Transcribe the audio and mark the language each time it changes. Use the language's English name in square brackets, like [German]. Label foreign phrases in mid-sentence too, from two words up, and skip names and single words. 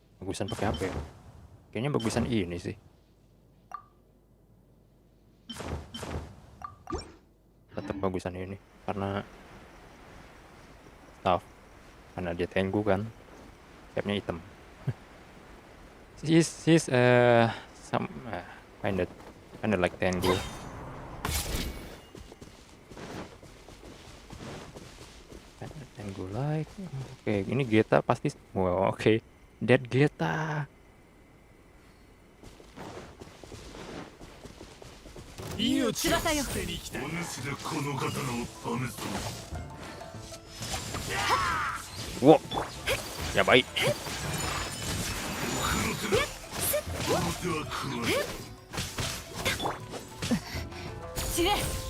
[Indonesian] bagusan pakai apa ya? Kayaknya bagusan ini sih. Tetap bagusan ini karena staff, karena dia Tengu kan, capnya hitam. [English] She's some kinda like Tengu. Tengu like. [Indonesian] Oke, ini Geta pasti. Wow, oke. [English] Dead Geta. [Japanese] 命を捨てに来た。お主でこの刀を試す。 Wow, やばい。死ね。